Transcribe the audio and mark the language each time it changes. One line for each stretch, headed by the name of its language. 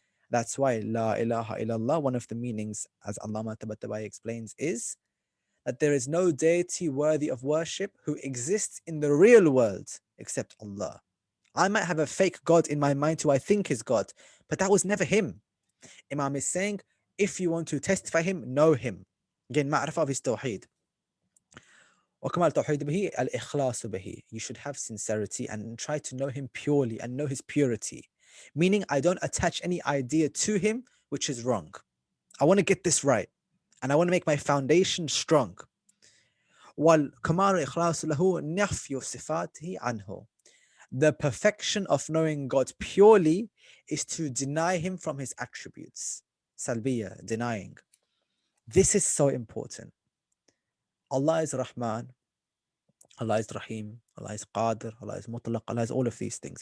English: That's why La ilaha illallah, one of the meanings, as Allama Tabatabai explains, is that there is no deity worthy of worship who exists in the real world except Allah. I might have a fake God in my mind who I think is God, but that was never him. Imam is saying, if you want to testify him, know him. Again, ma'rifah of his tawheed.
Arabic: وكمال التوحيد به الإخلاص به.
English: You should have sincerity and try to know him purely and know his purity. Meaning, I don't attach any idea to him which is wrong. I want to get this right. And I want to make my foundation strong.
Arabic: والكمال الإخلاص له نفي صفاته عنه.
English: The perfection of knowing God purely is to deny him from his attributes. Salbiya, denying. This is so important. Allah is Rahman, Allah is Rahim, Allah is Qadir, Allah is Mutlaq, Allah has all of these things.